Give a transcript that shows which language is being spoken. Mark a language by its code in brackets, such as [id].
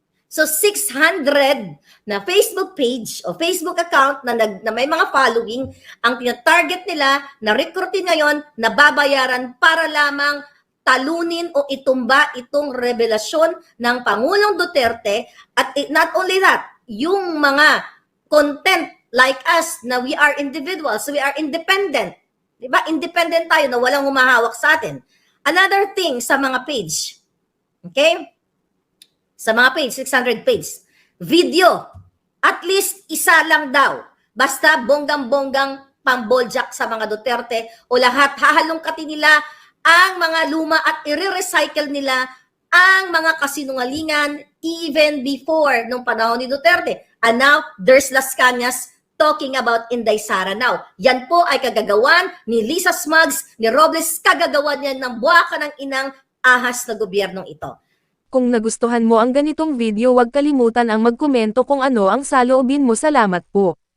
[tl] So 600 na Facebook page o Facebook account na may mga following, ang tina-target nila na recruitin ngayon na babayaran para lamang talunin o itumba itong revelasyon ng Pangulong Duterte. [en] At not only that, [tl] yung mga content [en] like us na we are individuals, we are independent. [tl] Diba? Independent tayo na walang humahawak sa atin. Another thing sa mga page, okay? Sa mga page, 600 page, video, at least isa lang daw. Basta bonggang-bonggang pamboljak sa mga Duterte o lahat, hahalongkatin nila ang mga luma at i-recycle nila ang mga kasinungalingan [en] even before [tl] nung panahon ni Duterte. [en] And now, there's Las Cañas talking about Inday Sara now. [tl] Yan po ay kagagawan ni Lisa Smugs, ni Robles, kagagawan yan ng buwaka ng inang ahas na gobyernong ito. Kung nagustuhan mo ang ganitong video, huwag kalimutan ang magkomento kung ano ang saloobin mo. Salamat po.